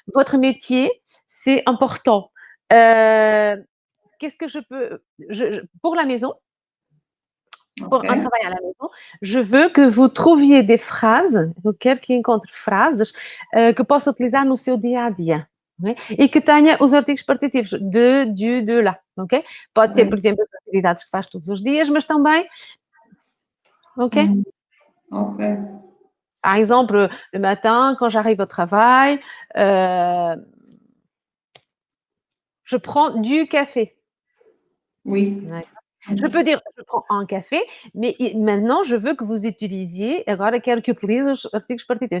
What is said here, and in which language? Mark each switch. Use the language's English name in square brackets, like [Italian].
[French] Votre métier, c'est important. Qu'est-ce que je peux. Pour la maison, pour un travail à la maison, je veux que vous trouviez des phrases, [Portuguese] eu quero que encontre frases que possa utilizar no seu dia a dia. Né? E que tenha os artigos partitivos de, de lá, ok? Pode ser, por exemplo, as atividades que faz todos os dias, mas também, ok? Ok. [French] Par exemple, le matin, quand j'arrive au travail, je prends du café. Oui. Je peux dire, je prends un café, mais maintenant, je veux que vous utilisiez, [Portuguese] agora quero que utilize os artigos partitivos.